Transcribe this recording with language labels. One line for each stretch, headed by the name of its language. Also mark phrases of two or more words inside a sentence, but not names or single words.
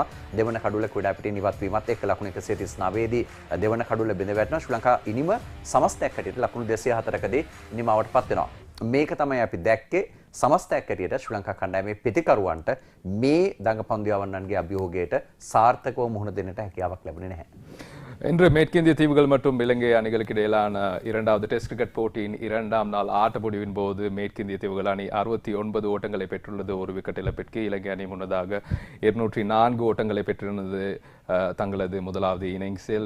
Sinhala: දෙවන කඩුල ක්‍රීඩාපිටින් ඉවත් වීමත් එක්ක ලකුණු 139 දී දෙවන කඩුල බිඳ වැටෙනවා. ශ්‍රී ලංකා ඉනිම සමස්තයක් හැටියට ලකුණු 204කදී නිමාවටපත් වෙනවා. මේක තමයි අපි දැක්කේ සමස්තයක් හැටියට ශ්‍රී ලංකා කණ්ඩායමේ පිටිකරුවන්ට මේ දඟපන්දු යවන්නන්ගේ අභියෝගයට සාර්ථකව මුහුණ දෙන්නට හැකියාවක් ලැබුණේ නැහැ.
Tamil: இன்று மேற்கிந்திய தீவுகள் மற்றும் இலங்கை அணிகளுக்கு இடையிலான இரண்டாவது டெஸ்ட் கிரிக்கெட் போட்டியின் இரண்டாம் நாள் ஆட்ட முடிவின் போது மேற்கிந்திய தீவுகள் அணி 69 ஓட்டங்களை பெற்றுள்ளது, ஒரு விக்கெட் இழப்பிற்கு. இலங்கை அணி முன்னதாக 204 ஓட்டங்களை பெற்றிருந்தது தங்களது முதலாவது இன்னிங்ஸில்.